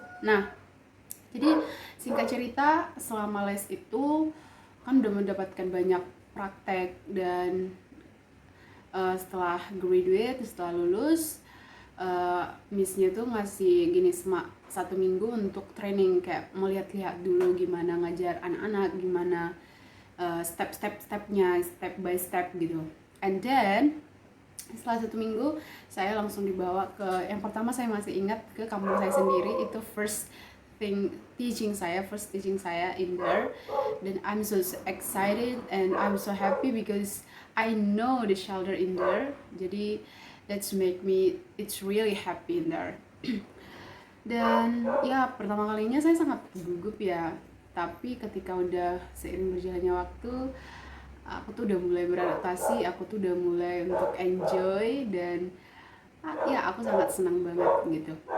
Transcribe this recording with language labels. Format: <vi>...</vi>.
<id>Nah, jadi singkat cerita, selama les itu kan udah mendapatkan banyak praktek, dan setelah graduate, setelah lulus, missnya tuh ngasih gini 1 minggu untuk training, kayak melihat-lihat dulu gimana ngajar anak-anak, gimana step-stepnya,</id> <en>step by step</en> <id>gitu.</id> <en>And then</en> <id>setelah 1 minggu saya langsung dibawa ke, yang pertama saya masih ingat, ke kampung saya sendiri. Itu</id> <en>first teaching</en> <id>saya</id> <en>in there, then I'm so excited and I'm so happy because I know the shelter in there.</en> <id>Jadi</id> <en>it's really happy in there.</en> <id>Dan ya, pertama kalinya saya sangat gugup ya, tapi ketika udah seiring berjalannya waktu, aku tuh udah mulai beradaptasi, aku tuh udah mulai untuk enjoy, dan ya aku sangat senang banget gitu.</id>